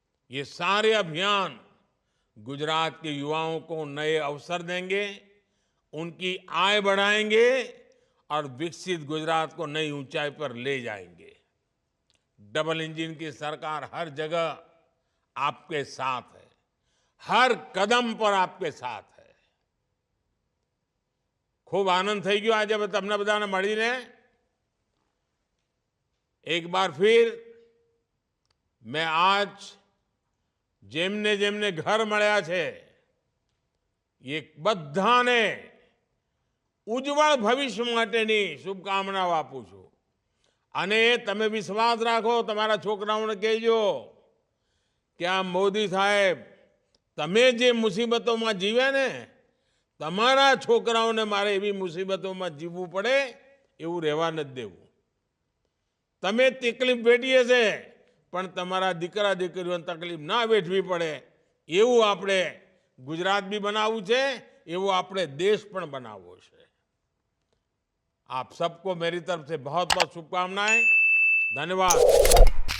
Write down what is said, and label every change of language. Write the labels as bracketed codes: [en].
[hi] ये सारे अभियान गुजरात के युवाओं को नए अवसर देंगे, उनकी आय बढ़ाएंगे और विकसित गुजरात को नई ऊंचाई पर ले जाएंगे। डबल इंजन की सरकार हर जगह आपके साथ है, हर कदम पर आपके साथ है। [gu] खूब आनंद થઈ ગયો આજે તમને બધાને મળીને। [hi] एक बार फिर मैं आज [gu] જેમને જેમને ઘર મળ્યા છે એ બધાને ઉજ્જવળ ભવિષ્ય માટેની શુભકામનાઓ આપું છું. અને તમે વિશ્વાસ રાખો, તમારા છોકરાઓને કહેજો કે આ મોદી સાહેબ તમે જે મુસીબતોમાં જીવ્યા ને, તમારા છોકરાઓને મારે એવી મુસીબતોમાં જીવવું પડે એવું રહેવા નથી દેવું. તમે તકલીફ વેઠી હશે પણ તમારા દીકરા દીકરીઓને તકલીફ ના વેઠવી પડે એવું આપણે ગુજરાત બી બનાવવું છે, એવું આપણે દેશ પણ બનાવવો છે. [hi] आप सबको मेरी तरफ से बहुत बहुत शुभकामनाएं. धन्यवाद.